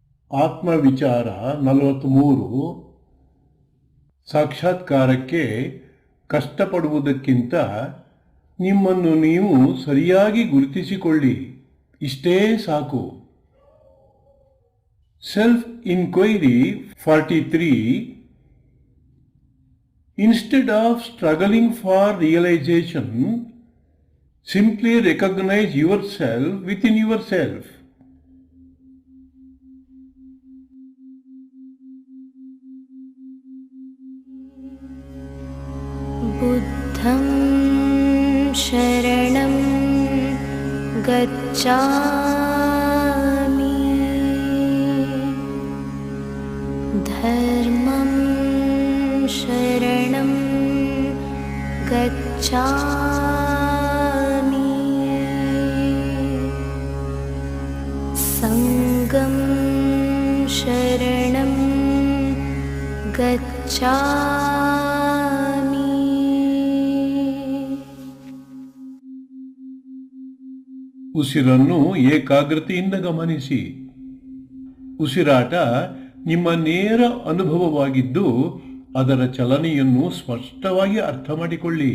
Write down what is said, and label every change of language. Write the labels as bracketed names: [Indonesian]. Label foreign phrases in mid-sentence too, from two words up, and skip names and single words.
[Kannada] ಆತ್ಮವಿಚಾರ 43. ಸಾಕ್ಷಾತ್ಕಾರಕ್ಕೆ ಕಷ್ಟಪಡುವುದಕ್ಕಿಂತ ನಿಮ್ಮನ್ನು ನೀವು ಸರಿಯಾಗಿ ಗುರುತಿಸಿಕೊಳ್ಳಿ, ಇಷ್ಟೇ ಸಾಕು. [English] self inquiry 43. Instead of struggling for realization, simply recognize yourself within yourself. [Pali] बुद्धं शरणं गच्छामि, धर्मं शरणं गच्छामि, संघं शरणं गच्छामि. [Kannada] ಉಸಿರನ್ನು ಏಕಾಗ್ರತೆಯಿಂದ ಗಮನಿಸಿ. ಉಸಿರಾಟ ನಿಮ್ಮ ನೇರ ಅನುಭವವಾಗಿದ್ದು ಅದರ ಚಲನೆಯನ್ನು ಸ್ಪಷ್ಟವಾಗಿ ಅರ್ಥ ಮಾಡಿಕೊಳ್ಳಿ.